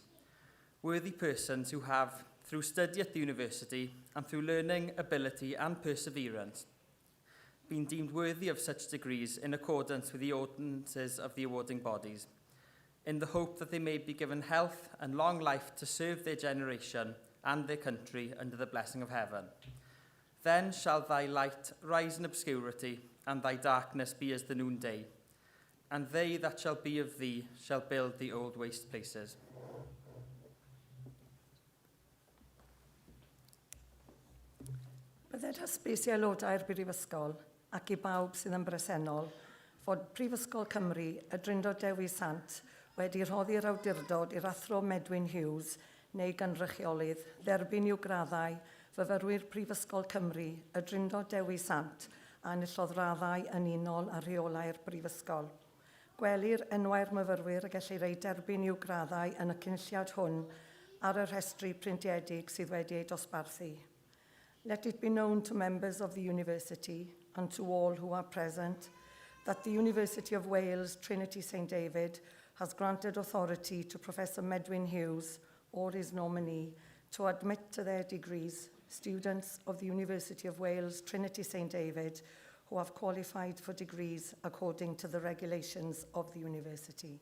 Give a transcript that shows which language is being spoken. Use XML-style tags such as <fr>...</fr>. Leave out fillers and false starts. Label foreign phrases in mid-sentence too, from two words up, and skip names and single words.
<en>Worthy persons who have, through study at the university and through learning, ability and perseverance, been deemed worthy of such degrees in accordance with the ordinances of the awarding bodies, in the hope that they may be given health and long life to serve their generation and their country under the blessing of heaven. Then shall thy light rise in obscurity, and thy darkness be as the noonday. And they that shall be of thee shall build the old waste places.</en> <cy>Bydded hysbys i aelodau'r Brifysgol ac i bawb sydd yn bresennol fod Prifysgol Cymru y Drindod Dewi Sant wedi rhoddi'r awdurdod i'r athro Medwyn Hughes neu gynrychiolydd dderbyn i'w graddau fyfyrwyr Prifysgol Cymru y Drindod Dewi Sant a enillodd raddau yn unol a rheolau'r Brifysgol. Gwelir enwau'r myfyrwyr y gellir ei derbyn i'w graddau yn y cynulliad hwn ar y rhestru printiedig sydd wedi ei dosbarthu.</cy> <en>Let it be known to members of the university and to all who are present that the University of Wales, Trinity St David, has granted authority to Professor Medwyn Hughes or his nominee to admit to their degrees students of the University of Wales, Trinity St David, who have qualified for degrees according to the regulations of the university.</en>